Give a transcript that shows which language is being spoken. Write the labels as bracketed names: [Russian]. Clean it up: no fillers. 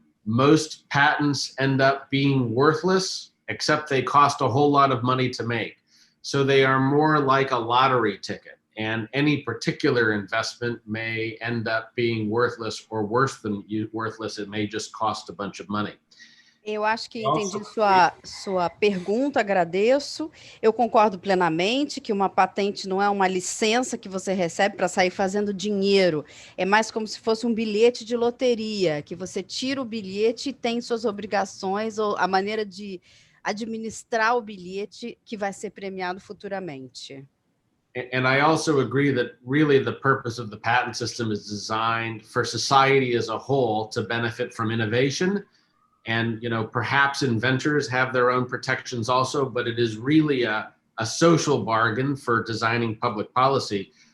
[English] Most patents end up being worthless, except they cost a whole lot of money to make. So they are more like a lottery ticket, and any particular investment may end up being worthless, or worse than worthless, it may just cost a bunch of money. [Portuguese] Eu acho que entendi sua pergunta, agradeço. Eu concordo plenamente que uma patente não é uma licença que você recebe para sair fazendo dinheiro. É mais como se fosse um bilhete de loteria, que você tira o bilhete e tem suas obrigações, ou a maneira de administrar o bilhete que vai ser premiado futuramente. [English] And I also agree that really the purpose of the patent system is designed for society as a whole to benefit from innovation. And, you know, perhaps inventors have their own protections also, but it is really a social bargain for designing public policy.